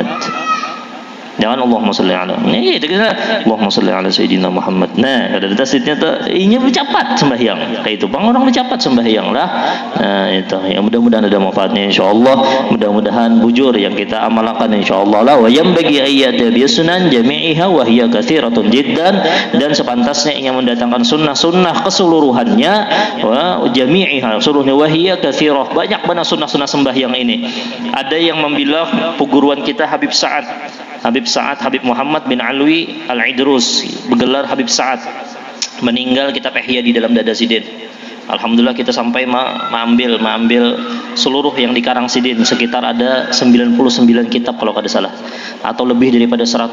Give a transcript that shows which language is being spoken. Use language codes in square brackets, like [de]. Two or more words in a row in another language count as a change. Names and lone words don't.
[ar] Jangan اللهم صل على. [id] Ini kita [ar] اللهم صل على سيدنا محمد. [bjn] Nah, ada tasdidnya tu, inya bercapat sembahyang. Kayak itu bang, orang bercapat sembahyang lah. [id] Nah, itu. [bjn] Yang mudah-mudahan ada manfaatnya insyaallah. Mudah-mudahan bujur yang kita amalkan insyaallah lah. [ar] وينبغي أن يأتي بسنن جميعها وهي كثيرة جدا, [id] dan sepantasnya ingin mendatangkan sunnah-sunnah keseluruhannya, [ar] وجميعها [id] seluruhnya, [ar] وهي كثيرة, [id] banyak banget sunnah-sunnah sembahyang ini. [bjn] Ada yang membilang peguruan kita Habib Habib Muhammad bin Alwi Al-Idrus, bergelar Habib Sa'ad, meninggal kitab Ihya di dalam dada Sidin. Alhamdulillah kita sampai mengambil seluruh yang dikarang Sidin, sekitar ada 99 kitab kalau kada salah, atau lebih daripada 100.